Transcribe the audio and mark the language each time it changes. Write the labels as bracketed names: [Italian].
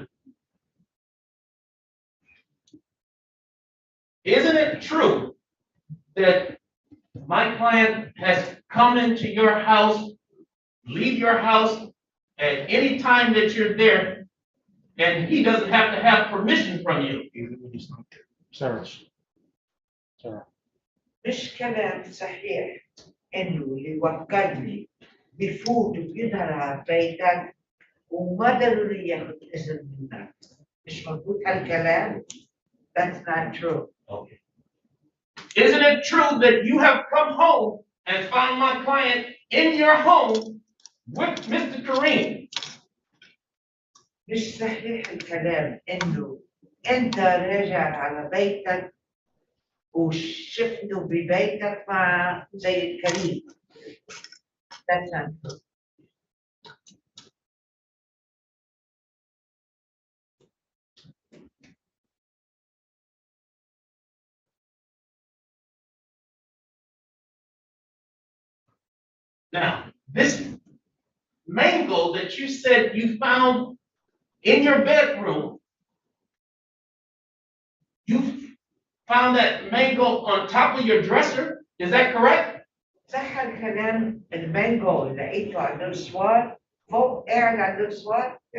[English] Now, isn't it true that my client has come into your house, leave your house at any time that you're there, and he doesn't have to have permission from you? Sarah. Sarah. [Arabic] مش كلام صحيح إنه اللي وكلني بفوت وبيظهر على بيتك وما ضروري ياخذ إذن منك. مش مضبوط هالكلام. [English] That's not true. Okay. Isn't it true that you have come home and found my client in your home with Mr. Kareem? [Arabic] مش صحيح الكلام إنه أنت راجع على بيتك وشفته ببيتك مع سيد كريم. [English] That's not true. Now, this mango that you said you found in your bedroom, you found that mango on top of your dresser, is that correct? [Arabic] صح الكلام المانجو اللي لقيته عند السوار فوق قاعد عند السوار.